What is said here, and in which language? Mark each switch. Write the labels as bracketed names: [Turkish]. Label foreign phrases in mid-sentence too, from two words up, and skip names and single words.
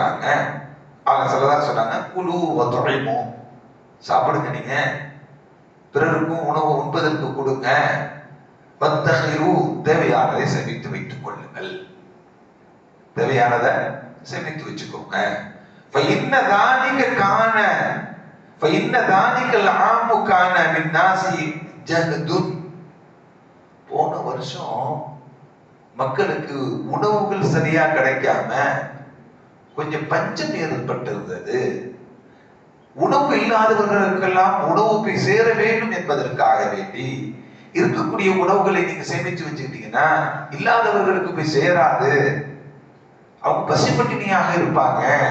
[Tamil] நாங்க அவங்க சொல்லதான் சொன்னாங்க, [Arabic] كلوا وأطعموا, [Tamil] சாப்பிடுங்க, நீங்க பிறருக்கும் உணவு உண்பதற்கு கொடுங்க, வத்தஹிரு, தேவையானதை சேமித்து வைத்துக் கொள்ளுங்கள், தேவையானதை சேமித்து வச்சுக்கோங்க. [Arabic] فإن ذلك كان فإن ذلك العام كان بالناس جهد, [Tamil] போன வருஷம் மக்களுக்கு உணவுகள் சரியா கிடைக்காம கொஞ்சம் பஞ்சம் ஏற்பட்டிருந்தது. உணவு இல்லாதவர்களுக்கெல்லாம் உணவு போய் சேர வேண்டும் என்பதற்காக வேண்டி இருக்கக்கூடிய உணவுகளை நீங்க சேமிச்சு வச்சுக்கிட்டீங்கன்னா இல்லாதவர்களுக்கு போய் சேராது, அவங்க பசிப்பட்டினியாக இருப்பாங்க.